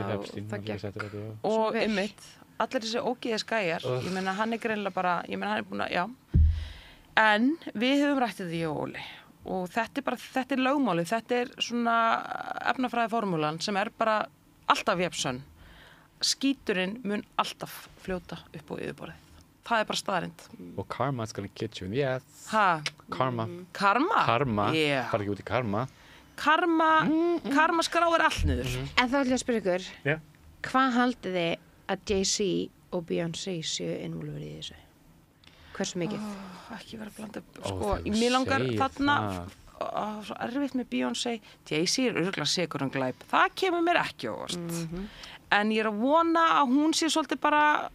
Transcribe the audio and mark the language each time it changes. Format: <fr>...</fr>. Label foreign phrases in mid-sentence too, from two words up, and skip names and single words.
<is>og einmitt allir þessi ógeðis gæjar ég meina hann er greinilega bara hann er búin að, já en við höfum rætt þetta í Óli og þetta er lögmálið, þetta er svona efnafræði formúlan sem er bara alltaf jafnsönn. Skíturinn mun alltaf fljóta upp á yfirborðið. Það er bara staðarind.</is> <en>Og karma's gonna get you in the ass. Karma. Karma? Yeah.</en> <is>Fara ekki út í karma. Karma skráir allt niður. En þá ætlum ég að spyrja ykkur, hvað haldið þið að Jay-Z og Beyoncé séu involverið í þessu? Hversu mikið? Ekki vera að blanda sko, mér langar þarna svo erfitt með Beyoncé Jay-Z er örugglega sekur glæp það kemur mér ekki á óvart en ég er að vona að hún sé svolítið bara</is>